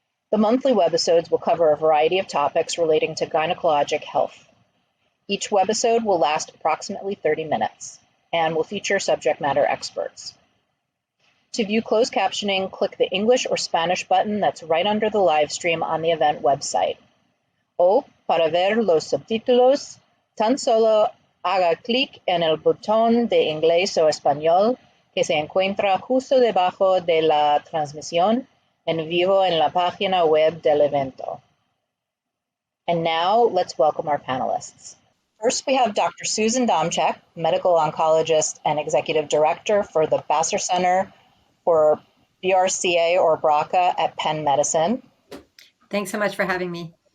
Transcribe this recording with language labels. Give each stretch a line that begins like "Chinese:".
English: The monthly webisodes will cover a variety of topics relating to gynecologic health. Each webisode will last approximately 30 minutes. And will feature subject matter experts. To view closed captioning, click the English or Spanish button that's right under the live stream on the event website.
Spanish: O, para ver los subtítulos, tan solo haga clic en el botón de inglés o español que se encuentra justo debajo de la transmisión en vivo en la página web del evento.
English: And now, let's welcome our panelists. First, we have Dr. Susan Domchek, medical oncologist and executive director for the Vassar Center for BRCA or BRCA at Penn Medicine. Thanks so much for having me.